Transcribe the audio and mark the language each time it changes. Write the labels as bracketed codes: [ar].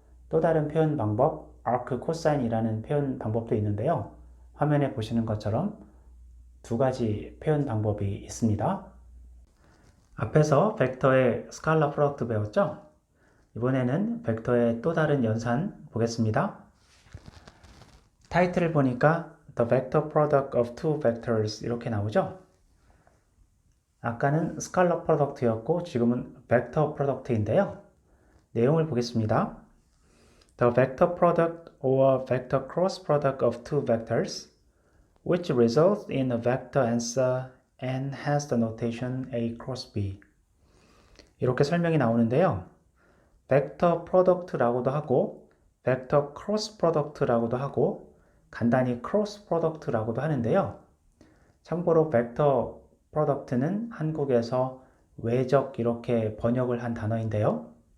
[ko] 또 다른 표현 방법, 아크 코사인이라는 표현 방법도 있는데요. 화면에 보시는 것처럼 두 가지 표현 방법이 있습니다. 앞에서 벡터의 스칼라 프로덕트 배웠죠? 이번에는 벡터의 또 다른 연산 보겠습니다. 타이틀을 보니까 [en] The Vector Product of Two Vectors [ko] 이렇게 나오죠? 아까는 스칼라 프로덕트였고 지금은 벡터 프로덕트인데요. 내용을 보겠습니다. [en] The vector product or vector cross product of two vectors which results in a vector answer and has the notation A cross B. [ko] 이렇게 설명이 나오는데요. 벡터 프로덕트라고도 하고 벡터 크로스 프로덕트라고도 하고 간단히 크로스 프로덕트라고도 하는데요. 참고로 벡터 프로덕트는 한국에서 외적 이렇게 번역을 한 단어인데요.